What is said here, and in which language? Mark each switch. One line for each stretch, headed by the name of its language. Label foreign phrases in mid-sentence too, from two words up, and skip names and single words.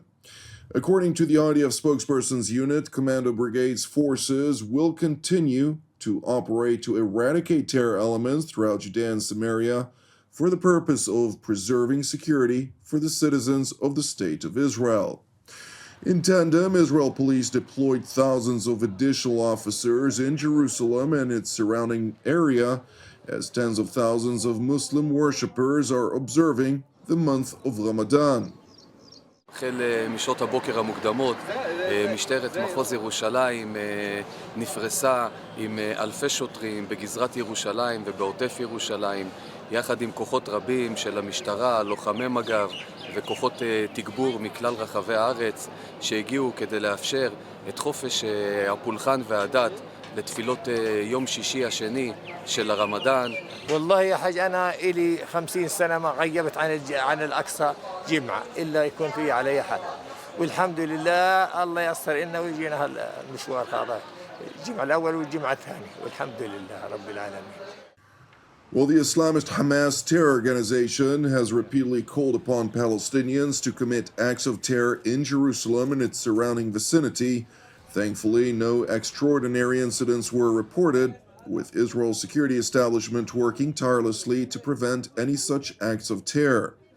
English: According to the IDF spokesperson's unit, Commando Brigade's forces will continue to operate to eradicate terror elements throughout Judea and Samaria for the purpose of preserving security for the citizens of the State of Israel. In tandem, Israel police deployed thousands of additional officers in Jerusalem and its surrounding area as tens of thousands of Muslim worshippers are observing the month of Ramadan.
Hebrew: החל משעות הבוקר המוקדמות, משטרת מחוז ירושלים נפרסה עם אלפי שוטרים בגזרת ירושלים ובעוטף ירושלים, יחד עם כוחות רבים של המשטרה, לוחמי מג"ב וכוחות תגבור מכלל רחבי הארץ שהגיעו כדי לאפשר את חופש הפולחן והדת לתפילות יום שישי השני של הרמדאן.
Arabic: والله يا حاج أنا إلي 50 سنة ما غيبت عن الأقصى جمعة إلا يكون في علي حد، والحمد لله الله يسر لنا ويجينا المشوار هذا الجمعة الأول والجمعة الثانية والحمد لله رب العالمين.
English: Well, the Islamist Hamas terror organization has repeatedly called upon Palestinians to commit acts of terror in Jerusalem and its surrounding vicinity. Thankfully, no extraordinary incidents were reported, with Israel's security establishment working tirelessly to prevent any such acts of terror.